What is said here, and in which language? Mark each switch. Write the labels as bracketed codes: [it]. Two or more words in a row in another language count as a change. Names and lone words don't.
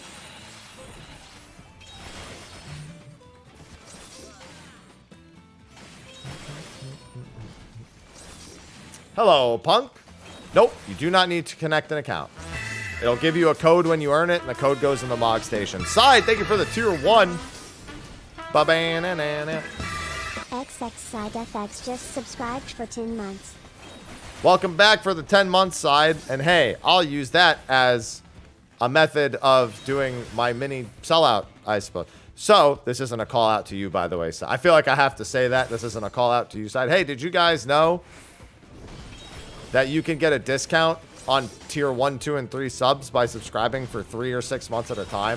[en] Hello, punk. Nope, you do not need to connect an account. It'll give you a code when you earn it, and the code goes in the Mog Station. Side, thank you for the tier 1. Ba-ba-na-na-na. FFXIV just subscribed for 10 months. Welcome back for the 10 month side. And hey, I'll use that as a method of doing my mini sellout, I suppose. So, this isn't a call out to you, by the way. So I feel like I have to say that. This isn't a call out to you side. Hey, did you guys know that you can get a discount on tier 1, 2, and 3 subs by subscribing for 3 or 6 months at a time?